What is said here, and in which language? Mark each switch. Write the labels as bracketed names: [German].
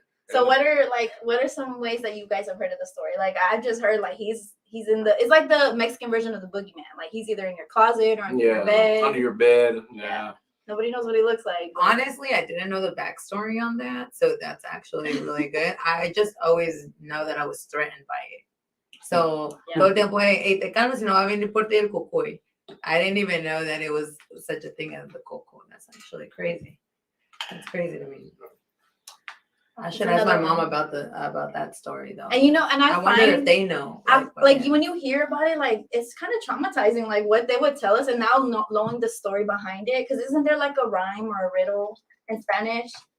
[English] So what are some ways that you guys have heard of the story? Like, I've just heard like he's in it's like the Mexican version of the boogeyman. Like, he's either in your closet or under your bed. Under your bed. Yeah. Nobody knows what he looks like. Honestly, I didn't know the backstory on that, so that's actually really good. I just always know that I was threatened by it. [Spanish] So todo el tiempo, hey, te calmas, si no va a venir por ti el cucuy. [English] I didn't even know that it was such a thing as the coco. That's actually crazy. That's crazy to me. I should ask my mom about that story though. And I wonder if they know. When you hear about it, like, it's kind of traumatizing, like what they would tell us, and now knowing the story behind it, because isn't there like a rhyme or a riddle in Spanish?